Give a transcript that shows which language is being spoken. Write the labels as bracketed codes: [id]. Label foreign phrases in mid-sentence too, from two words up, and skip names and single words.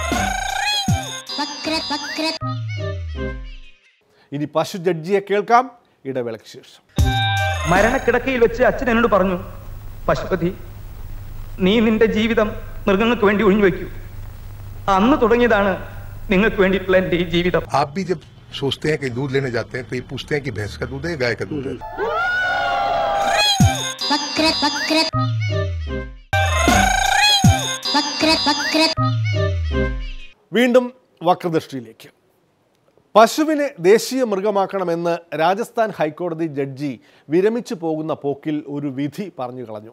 [ml] ഇനി പശു ജഡ്ജിയെ കേൾക്കാം ഇടവേളയ്ക്ക് ശേഷം. മരണക്കിടക്കയിൽ വെച്ച് അച്ഛൻ എന്നോട് പറഞ്ഞു, പശുപതി, നീ നിന്റെ ജീവിതം മൃഗങ്ങൾക്ക് വേണ്ടി ഒഴിഞ്ഞു വയ്ക്കൂ. അന്ന് തുടങ്ങിയതാണ് നിങ്ങൾക്ക് വേണ്ടിയിട്ടുള്ള എന്റെ ഈ ജീവിതം. [hi] सोचते हैं कि दूध लेने जाते हैं तो ये पूछते हैं कि भैंस का दूध है गाय का दूध है। [ml] വീണ്ടും വക്രദൃഷ്ടിയിലേക്ക്. പശുവിനെ ദേശീയ മൃഗമാക്കണമെന്ന് രാജസ്ഥാൻ ഹൈക്കോടതി ജഡ്ജി വിരമിച്ചു പോകുന്ന പോക്കിൽ ഒരു വിധി പറഞ്ഞു കളഞ്ഞു.